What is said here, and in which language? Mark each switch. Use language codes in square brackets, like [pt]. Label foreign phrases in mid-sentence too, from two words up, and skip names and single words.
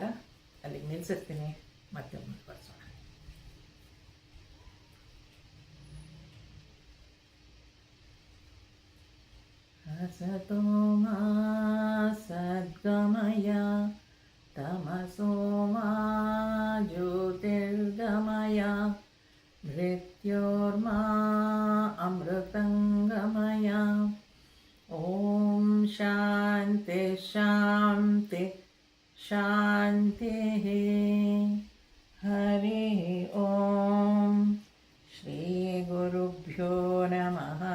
[kn] ಅಲ್ಲಿಗೆ ನಿಲ್ಲಿಸಿರ್ತೀನಿ, ಮತ್ತೆ ಮುಂದುವರಿಸೋಣ. [sa] ಅಸತೋ ಮಾ ಸದ್ಗಮಯ ತಮಸೋ ಮಾ ಜ್ಯೋತಿರ್ಗಮಯ ಮೃತ್ಯೋರ್ಮಾ ಅಮೃತಂಗಮಯ. ಓಂ ಶಾಂತಿ ಶಾಂತಿ ಶಾಂತಿ. ಹರಿ ಓಂ. ಶ್ರೀ ಗುರುಭ್ಯೋ ನಮಃ.